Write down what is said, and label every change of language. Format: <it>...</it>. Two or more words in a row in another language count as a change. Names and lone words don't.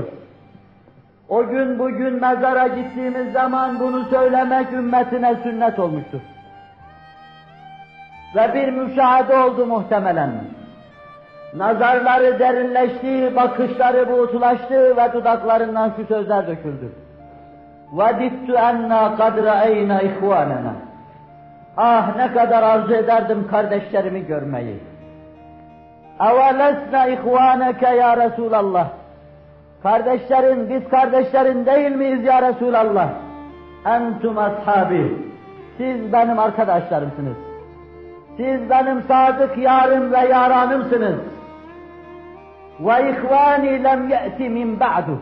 <tr>O gün bugün mezara gittiğimiz zaman bunu söylemek ümmetine sünnet olmuştur. Ve bir müşahede oldu muhtemelen. Nazarları derinleşti, bakışları buğutulaştı ve dudaklarından şu sözler döküldü.</tr> <ar>وَدِدْتُ اَنَّا قَدْ رَأَيْنَا اِخْوَانَنَا.</ar> <tr>Ah ne kadar arzu ederdim kardeşlerimi görmeyi.</tr> <ar>اَوَلَسْنَا اِخْوَانَكَ يا رسول الله.</ar> <tr>Kardeşlerin, biz kardeşlerin değil miyiz</tr> <ar>يا رسول الله? أنتم أصحابي.</ar> <tr>Siz benim arkadaşlarımsınız. Siz benim sadık yarım ve yaranımsınız.</tr> <ar>و إخواني لم يأت من بعد.</ar>